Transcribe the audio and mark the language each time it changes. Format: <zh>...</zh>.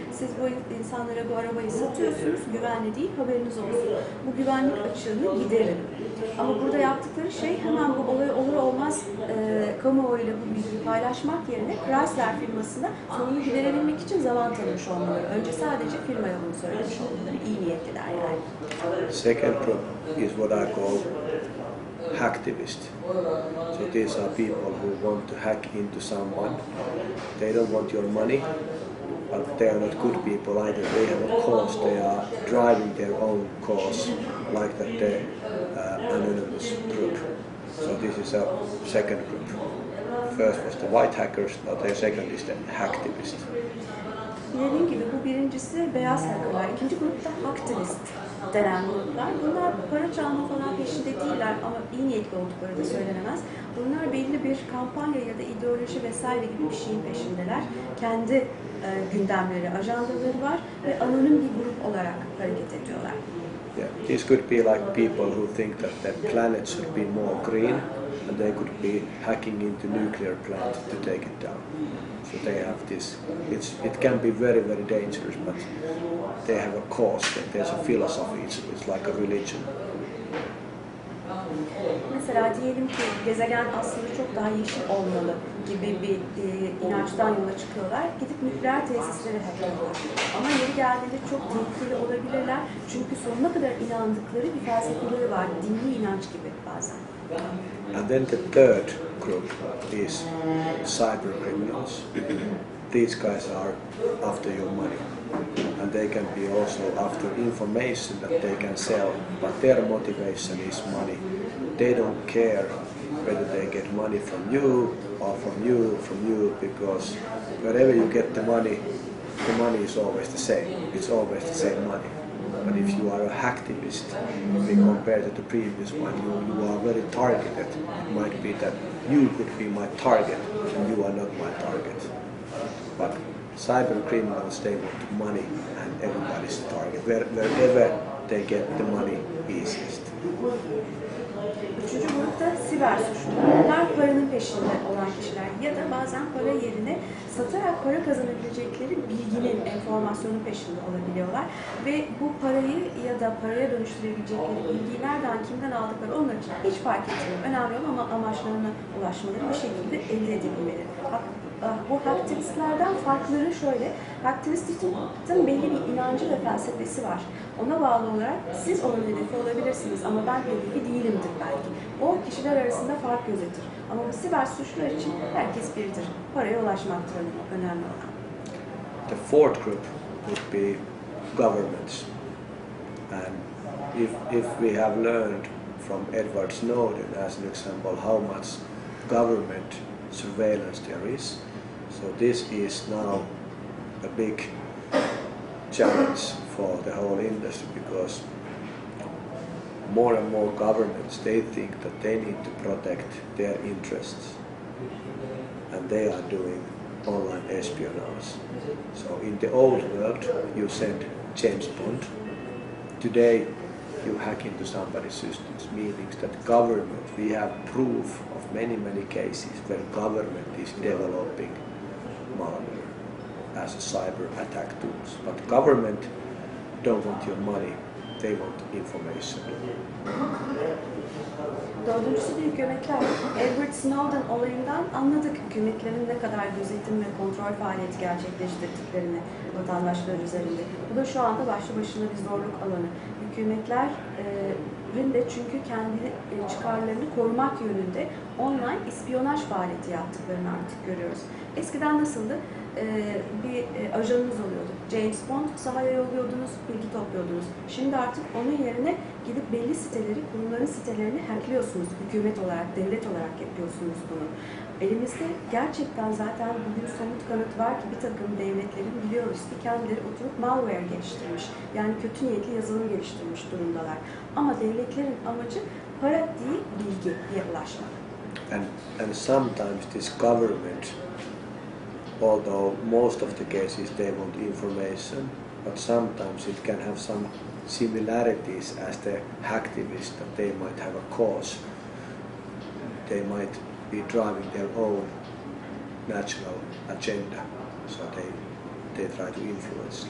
<tr>Siz bu insanlara bu arabayı satıyorsunuz, güvenli değil, haberiniz olsun. Bu güvenlik açığını giderin. Ama burada yaptıkları şey hemen bu olay olur olmaz kamuoyuyla bu bilgiyi paylaşmak yerine Chrysler firmasına sorunu giderebilmek için zaman tanımış olmaları. Önce sadece firmaya bunu söylemiş olmaları. İyi niyetliler yani.</tr> <en>Second group is what I call hacktivist. So these are people who want to hack into someone. They don't want your money, but they are not good people either. They have a cause, they are driving their own cause, like that the anonymous group. So this is a second group. First was the white hackers, now the second is the hacktivist.</en> <tr>Dediğim gibi bu birincisi beyaz hackerlar, ikinci grupta hacktivist denen gruplar. Bunlar para çalma falan peşinde değiller ama iyi niyetli oldukları da söylenemez. Bunlar belli bir kampanya ya da ideoloji vesaire gibi bir şeyin peşindeler. Kendi gündemleri, ajandaları var ve anonim bir grup olarak hareket ediyorlar.</tr> <en>Yeah, these could be like people who think that the planet should be more green and they could be hacking into nuclear plant to take it down. So they have this, it can be very, very dangerous, but they have a cause, there's a philosophy, it's like a religion.</en> <tr>Mesela diyelim ki gezegen aslında çok daha yeşil olmalı gibi bir inançtan yola çıkıyorlar. Gidip nükleer tesisleri hackliyorlar. Ama yeri geldiğinde çok tehlikeli olabilirler. Çünkü sonuna kadar inandıkları bir felsefeleri var. Dini inanç gibi bazen.</tr> <en>And then the third group is cyber criminals. These guys are after your money. And they can be also after information that they can sell, but their motivation is money. They don't care whether they get money from you or from you, because wherever you get the money is always the same. It's always the same money. But if you are a hacktivist, compared to the previous one, you are very targeted. It might be that you could be my target and you are not my target. But cyber criminals, they want money and everybody's target. Wherever they get the money easiest.</en> <tr>Üçüncü grupta siber suçlular. Bunlar paranın peşinde olan kişiler ya da bazen para yerine satarak para kazanabilecekleri bilginin, enformasyonun peşinde olabiliyorlar. Ve bu parayı ya da paraya dönüştürebilecekleri bilgiyi nereden, kimden aldıkları onlar için hiç fark etmiyor. Önemli olan amaçlarına ulaşmaları bir şekilde elde edebilmeleri. Bu hacktivistlerden farkları şöyle, hacktivistin belli bir inancı ve felsefesi var. Ona bağlı olarak siz onun hedefi olabilirsiniz ama ben hedefi değilimdir belki. O kişiler arasında fark gözetir. Ama bu siber suçlular için herkes biridir. Paraya ulaşmaktır önemli olan.</tr> <en>The fourth group would be governments. And if we have learned from Edward Snowden as an example how much government surveillance there is, so this is now a big challenge for the whole industry, because more and more governments, they think that they need to protect their interests, and they are doing online espionage. So in the old world you send James Bond. Today you hack into somebody's systems, meaning that government, we have proof of many cases where government is developing malware as a cyber attack tools. But government don't want your money, they want information.</en> <tr>Dördüncüsü de hükümetler. Edward Snowden olayından anladık hükümetlerin ne kadar gözetim ve kontrol faaliyeti gerçekleştirdiklerini vatandaşlar üzerinde. Bu da şu anda başlı başına bir zorluk alanı. Hükümetlerin de çünkü kendi çıkarlarını korumak yönünde online ispiyonaj faaliyeti yaptıklarını artık görüyoruz. Eskiden nasıldı? Bir ajanınız oluyordu. James Bond sahaya yolluyordunuz, bilgi topluyordunuz. Şimdi artık onun yerine gidip belli siteleri, kurumların sitelerini hackliyorsunuz. Hükümet olarak, devlet olarak yapıyorsunuz bunu. Elimizde gerçekten zaten bugün somut kanıt var ki bir takım devletlerin biliyoruz ki kendileri oturup malware geliştirmiş. Yani kötü niyetli yazılım geliştirmiş durumdalar. Ama devletlerin amacı para değil, bilgiye ulaşmak.</tr> <en>And sometimes this government, although most of the cases they want information, but sometimes it can have some similarities as the hacktivists, that they might have a cause. They might be driving their own national agenda, so they try to influence.</en>